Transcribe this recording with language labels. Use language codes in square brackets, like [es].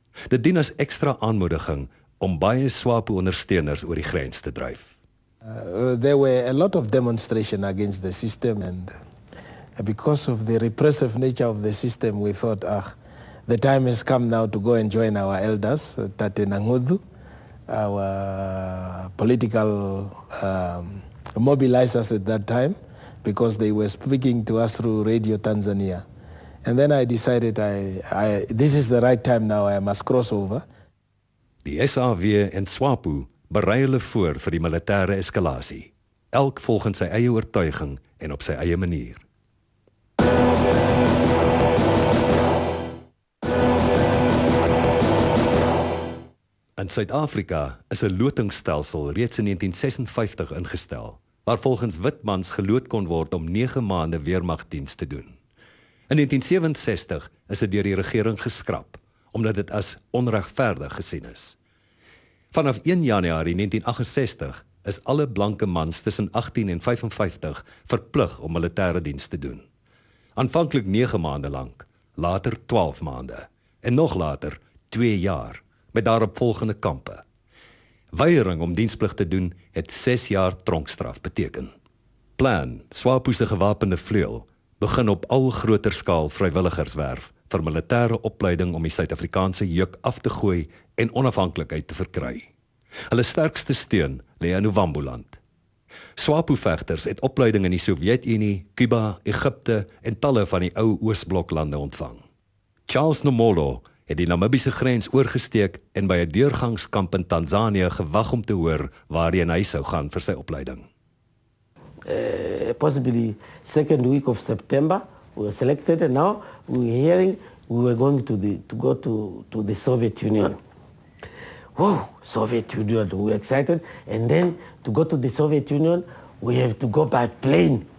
[af] Dit dien as ekstra aanmoediging om baie SWAPO-ondersteuners oor die grens te dryf. [en] There were a lot of demonstration against the system, and because of the repressive nature of the system, we thought, the time has come now to go and join our elders, Tate Nangudu, our political mobilizers at that time, because they were speaking to us through Radio Tanzania. And then I decided this is the right time now, I must cross over. [af] Die SAW en SWAPO berei hulle voor vir die militêre eskalasie, elk volgens sy eie oortuiging en op sy eie manier. In Suid-Afrika is 'n lotingsstelsel reeds in 1956 ingestel, waar volgens witmans geloot kon word om 9 maande weermagdiens te doen. In 1967 is dit deur die regering geskraap, omdat dit as onregverdig gesien is. Vanaf 1 Januarie 1968 is alle blanke mans tussen 18 en 55 verplig om militêre diens te doen. Aanvanklik 9 maande lank, later 12 maande en nog later 2 jaar met daaropvolgende kampe. Weiering om diensplig te doen het 6 jaar tronkstraf beteken. Plan, SWAPO se gewapende vleuel, begin op al groter skaal vrywilligerswerf vir militêre opleiding om die Suid-Afrikaanse juk af te gooi en onafhanklikheid te verkry. Hulle sterkste steun lê in Novamboland. SWAPO-vegters het opleiding in die Sowjetunie, Kuba, Egipte en talle van die ou Oosbloklande ontvang. Charles Nomolo het die Namibiese grens oorgesteek en by 'n deurgangskamp in Tanzanië gewag om te hoor waarheen hy sou gaan vir sy opleiding. [en] Possibly second week of September, we were selected, and now we were hearing we were going to go to the Soviet Union. Whoa, Soviet Union, we were excited, and then to go to the Soviet Union, we have to go by plane.